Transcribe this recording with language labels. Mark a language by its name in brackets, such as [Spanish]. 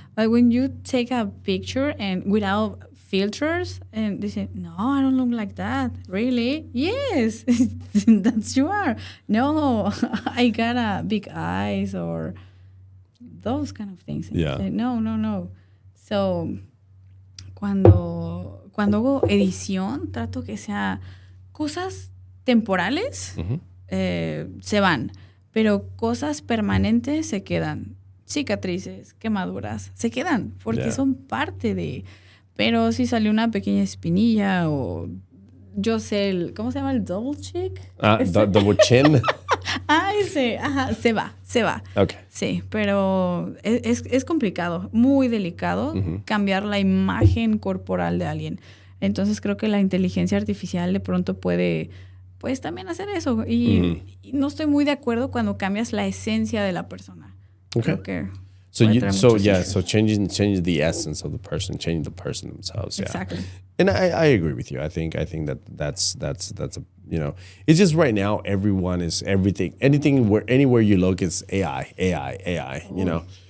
[English] Like when you take a picture and without filters, and they say, no, I don't look like that. Really? Yes, that's you are. No, I got a big eyes or those kind of things. Yeah. Say, no. [Spanish] So, cuando hago edición, trato que sea cosas temporales, se van, pero cosas permanentes se quedan. Cicatrices, quemaduras, se quedan porque son parte de... Pero si salió una pequeña espinilla o yo sé, ¿cómo se llama el double cheek? [English] Double chin. [Spanish] Ese, se va. [English] Okay. [Spanish] Sí, pero es complicado, muy delicado cambiar la imagen corporal de alguien. Entonces creo que la inteligencia artificial de pronto puede, pues también hacer eso. Y no estoy muy de acuerdo cuando cambias la esencia de la persona. [English] Okay. [Spanish] Creo que [English] so changing the essence of the person, changing the person themselves. Yeah. Exactly. And I agree with you. I think that's a, you know, it's just right now everyone is everything, anywhere you look, it's AI, you know.